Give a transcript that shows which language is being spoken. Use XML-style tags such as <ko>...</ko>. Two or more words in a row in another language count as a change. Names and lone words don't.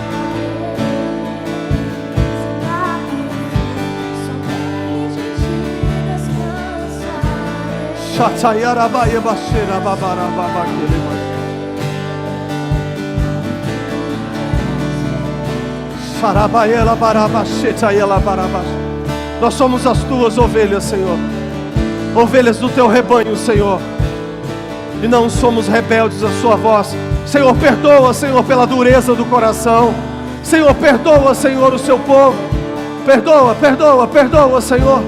<pt>Shatayara baia bashira babara babakele bash. Sarabaela barabashetaela barabash. Nós somos as tuas ovelhas, Senhor. Ovelhas do teu rebanho, Senhor. E não somos rebeldes à sua voz. Senhor, perdoa, Senhor, pela dureza do coração. Senhor, perdoa, Senhor, o seu povo. Perdoa, perdoa, perdoa, Senhor.</pt>